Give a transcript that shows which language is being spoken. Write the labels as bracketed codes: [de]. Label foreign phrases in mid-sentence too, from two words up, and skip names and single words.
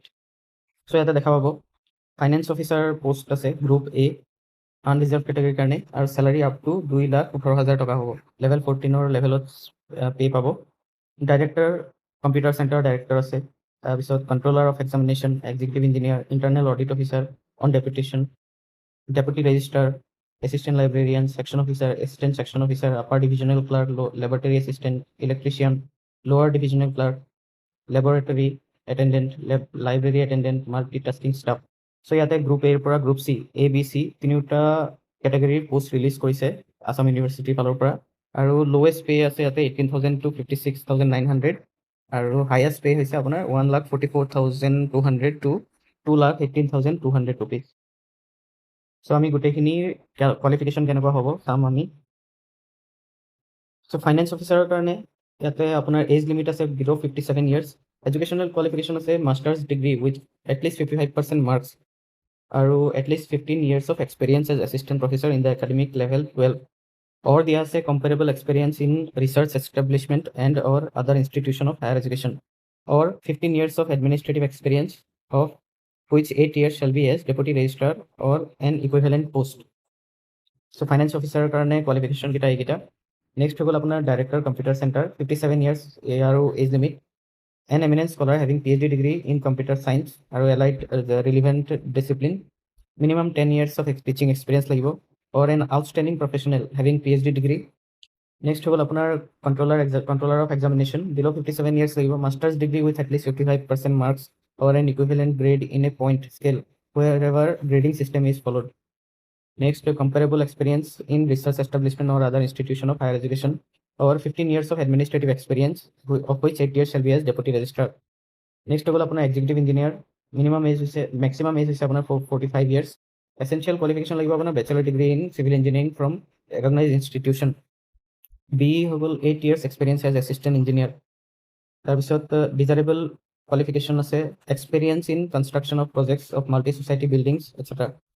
[as] চ' ইয়াতে দেখা পাব [en] finance officer [as] পষ্ট আছে [en] group A, unreserved category [as] কাৰণে, আৰু চেলাৰী [en] up to [as] 2,18,000 টকা হ'ব। [en] level 14 level pay' পাব। director computer centre director [as] আছে, তাৰপিছত [en] controller of examination, executive engineer, internal audit officer on deputation, deputy registrar, assistant librarian, section officer, assistant section officer, upper divisional clerk, laboratory assistant, electrician, lower divisional clerk, laboratory attendant, library attendant, multitasking staff. [as] So ইয়াতে [en] group A [as] পৰা [en] group C, A B C [as] তিনিওটা কেটেগৰীৰ [en] post release [as] কৰিছে আছাম ইউনিভাৰ্চিটিৰ ফালৰ পৰা। আৰু [en] lowest pay [as] আছে ইয়াতে 18,000 to 56,900, আৰু [en] highest pay [as] হৈছে আপোনাৰ 1,44,200 to 2,18,200 rupees. চ' আমি গোটেইখিনি কোৱালিফিকেশ্যন কেনেকুৱা হ'ব চাম আমি। [en] so finance officer [as] কাৰণে ইয়াতে আপোনাৰ [en] age limit আছে below 57 years, educational qualification আছে masters degree with atleast 55% marks আৰু এটলিষ্ট 15 years of experience as assistant professor in the academic level 12, or [as] দিয়া আছে [en] comparable experience in research establishment and or other institution of higher education, or 15 years of administrative experience, of which 8 years shall be as deputy registrar or an equivalent post. So finance officer কাৰণে qualification [as] কেইটা এইকেইটা। [en] নেক্সট [as] হৈ গ'ল আপোনাৰ [en] director computer centre, 57 years আৰু age limit, an eminent scholar having PhD degree in computer science আৰু allied relevant discipline, minimum 10 years of teaching experience লাগিব, or an outstanding professional having PhD degree. নেক্সট [as] হৈ গ'ল আপোনাৰ [en] controller of examination, below 57 years লাগিব, masters degree with atleast 55% marks or an equivalent grade in a point scale wherever grading system is followed. Next, comparable experience in research establishment or other institution of higher education, or 15 years of administrative experience, of which 8 years shall be as deputy registrar. Next [as] হৈ গ'ল আপোনাৰ [en] executive engineer, maximum age [as] হৈছে আপোনাৰ [en] 45 years, essential qualification [as] লাগিব আপোনাৰ [en] bachelor degree in civil engineering from recognise institution. বি [as] হৈ গ'ল [en] 8 years experience as assistant engineer. তাৰপিছত desirable qualification আছে experience in construction of projects of multi society buildings etcetera.